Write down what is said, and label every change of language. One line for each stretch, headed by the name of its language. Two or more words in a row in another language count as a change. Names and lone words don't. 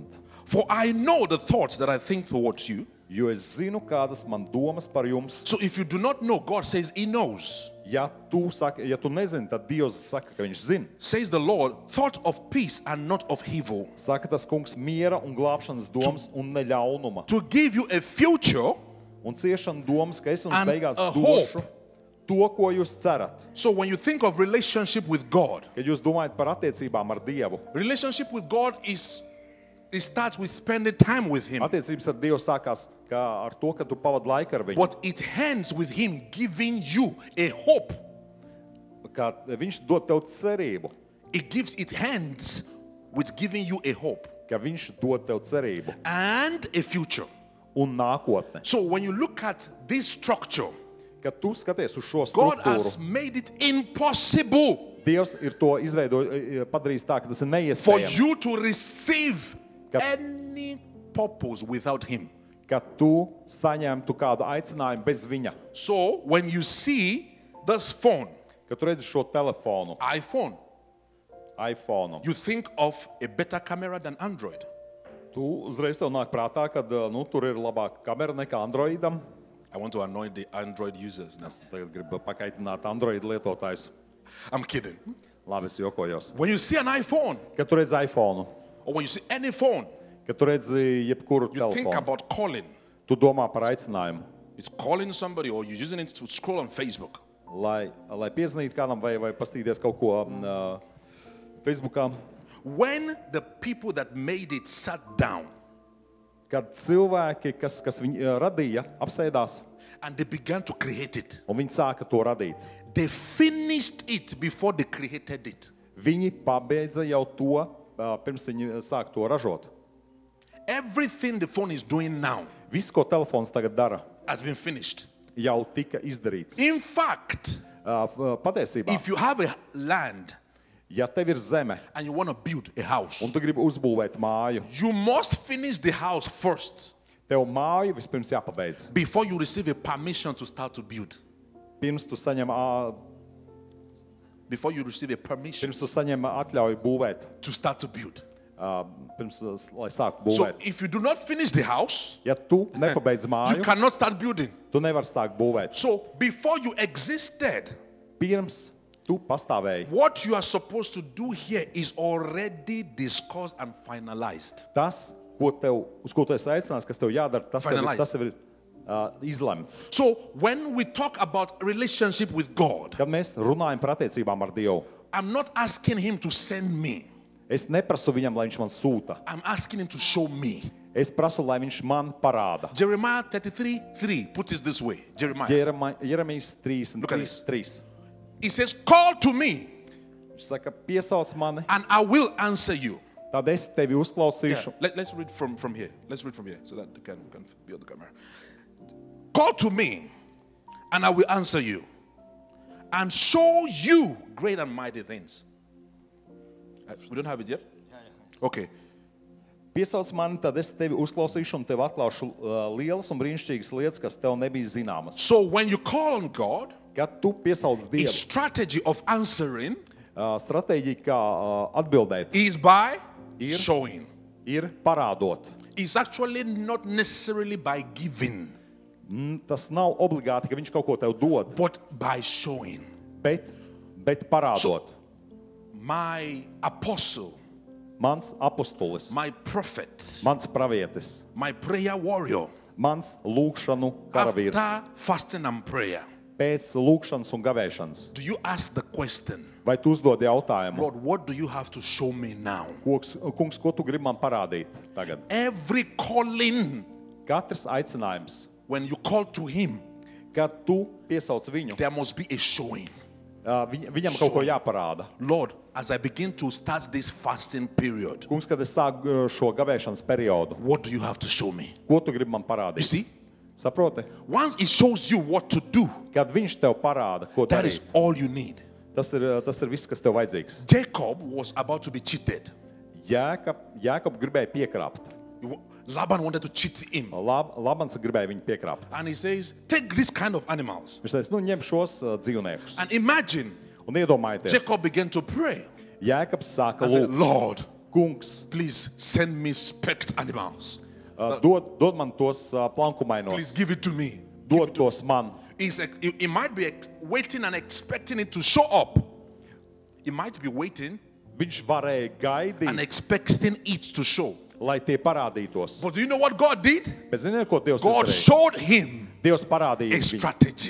English: For I know the thoughts that I think towards you.
Latvian: Jo es zinu, kādas man domas par jums.
English: So if you do not know, God says He knows.
Latvian: Ja tu nezini, tad Dievs saka, ka viņš zina.
English: Says the Lord, thought of peace and not of evil,
Latvian: Saka tas kungs miera un glābšanas domas un ne ļaunuma.
English: to give you a future.
Latvian: Un ciešana domas, ka es jums
English: And
Latvian: beigās
English: a
Latvian: došu
English: hope.
Latvian: to, ko jūs cerat.
English: So when you think of relationship with God,
Latvian: Kad jūs domājat par attiecībām ar Dievu,
English: relationship with God it starts with spending time with Him.
Latvian: attiecības ar Dievu sākās kā ar to, ka tu pavadi laiku ar viņu.
English: But it ends with Him giving you a hope.
Latvian: Kā viņš dod tev cerību,
English: It ends with giving you a hope
Latvian: ka viņš dod tev cerību
English: and a future.
Latvian: un nākotne.
English: So when you look at this structure,
Latvian: Kad tu skaties uz šo
English: God has
Latvian: struktūru,
English: made it impossible
Latvian: Dievs ir to padarījis tā, ka tas ir
English: for
Latvian: neiespējami.
English: you to receive
Latvian: Ka-
English: any purpose without Him.
Latvian: Ka tu saņemtu kādu aicinājumu bez viņa.
English: So when you see this phone,
Latvian: Kad tu redzi šo telefonu, iPhone,
English: you think of a better camera than Android.
Latvian: tu uzreiz tev nāk prātā, ka tur ir labāka kamera nekā Androidam.
English: I want to annoy the Android users now.
Latvian: Es tagad gribu pakaitināt Android lietotājus.
English: I'm kidding.
Latvian: Labi, es jokojos.
English: When you see an iPhone
Latvian: Kad tu redzi iPhone,
English: or when you see any phone,
Latvian: kad tu redzi jebkuru
English: you think
Latvian: telefonu,
English: about calling.
Latvian: tu domā par aicinājumu.
English: It's calling somebody or you're using it to scroll on Facebook.
Latvian: lai piezvanītu kādam vai pastīties kaut ko Facebookā.
English: When the people that made it sat down
Latvian: Kad cilvēki, kas viņu radīja, apsēdās
English: and they began to create it,
Latvian: un viņi sāka to radīt.
English: they finished it before they created it.
Latvian: Viņi pabeidza jau to, pirms viņi sāk to ražot.
English: Everything the phone is doing now
Latvian: Viss, ko telefons tagad dara,
English: has been finished.
Latvian: jau tika izdarīts.
English: In fact,
Latvian: Patiesībā,
English: if you have a land
Latvian: ja tev ir zeme
English: and you want to build a house,
Latvian: un tu gribi uzbūvēt māju,
English: you must finish the house first
Latvian: tev māju vispirms jāpabeidz.
English: before you receive a permission to start to build.
Latvian: Pirms tu saņem
English: Before you receive a permission
Latvian: atļauju būvēt,
English: to start to build.
Latvian: pirms, lai sāktu
English: So
Latvian: būvēt.
English: if you do not finish the house,
Latvian: Ja tu nepabeidz
English: you
Latvian: māju,
English: cannot start building.
Latvian: tu nevari sākt būvēt.
English: So before you existed,
Latvian: Pirms tu pastāvēji.
English: what you are supposed to do here is already discussed and finalized.
Latvian: Tas, uz ko tu esi aicināts, kas tev jādara, tas
English: Finalized.
Latvian: jau ir izlemts.
English: So when we talk about relationship with God,
Latvian: Kad mēs runājam par attiecībām ar Dievu,
English: I'm not asking him to send me.
Latvian: es neprasu viņam, lai viņš man sūta.
English: I'm asking him to show me.
Latvian: Es prasu, lai viņš man parāda.
English: Jeremiah 33:3 puts it this way. Jeremiah.
Latvian: Jeremijas
English: Look at this. 3. He says, call to me
Latvian: Viņš saka, piesauc mani,
English: and I will answer you.
Latvian: tad es tevi
English: Yeah.
Latvian: uzklausīšu.
English: Let's read from here. Let's read from here so that we can be on the camera. Call to me and I will answer you and show you great and mighty things. We don't have it yet? Okay.
Latvian: Piesauc mani, tad es tevi uzklausīšu un tev atklāšu lielas un brīnišķīgas lietas, kas tev nebija zināmas.
English: So when you call on God,
Latvian: Kad tu piesauc
English: the
Latvian: Dievu,
English: strategy of answering
Latvian: stratēģija, kā atbildēt,
English: is by
Latvian: Ir.
English: showing.
Latvian: ir parādot.
English: It's actually not necessarily by giving,
Latvian: Tas nav obligāti, ka viņš kaut ko tev dod,
English: but by showing.
Latvian: bet parādot.
English: My apostle,
Latvian: Mans apostolis,
English: my prophet,
Latvian: mans pravietis,
English: my prayer warrior,
Latvian: mans lūgšanu karavīrs.
English: after fasting and prayer,
Latvian: Pēc lūgšanas un gavēšanas.
English: do you ask the question,
Latvian: Vai tu uzdod jautājumu,
English: Lord, what do you have to show me now?
Latvian: kungs, ko tu gribi man parādīt tagad?
English: Every calling,
Latvian: Katrs aicinājums,
English: when you call to him,
Latvian: kad tu piesauc viņu,
English: there must be a showing.
Latvian: viņam kaut ko jāparāda.
English: Lord, as I begin to start this fasting period,
Latvian: Kungs, kad es sāku šo gavēšanas periodu,
English: what do you have to show me?
Latvian: ko tu gribi man
English: You
Latvian: parādīt?
English: see,
Latvian: Saproti?
English: once it shows you what to do,
Latvian: Kad viņš tev parāda, ko
English: that is
Latvian: darīt,
English: all you need.
Latvian: tas ir viss, kas tev vajadzīgs.
English: Jacob was about to be cheated.
Latvian: Jēkab gribēja piekrāpt.
English: Laban wanted to cheat him.
Latvian: Labans gribēja viņu piekrāpt.
English: And he says, take this kind of animals.
Latvian: Viņš teica, ņem šos dzīvniekus.
English: And imagine,
Latvian: Un iedomājieties,
English: Jacob began to pray.
Latvian: Jēkabs sāka
English: And said,
Latvian: lūgt,
English: Lord,
Latvian: kungs,
English: please send me specked animals.
Latvian: dod man tos plankumainos,
English: Please give it to me.
Latvian: dod tos man.
English: He might be waiting and expecting it to show up. He might be waiting
Latvian: Viņš varēja
English: and
Latvian: gaidīt,
English: expecting it to show.
Latvian: lai tie parādītos.
English: But do you know what God did?
Latvian: Bet ziniet, ko Dievs
English: God
Latvian: izdarīja?
English: showed him
Latvian: Dievs
English: a
Latvian: parādīja viņu
English: strategy.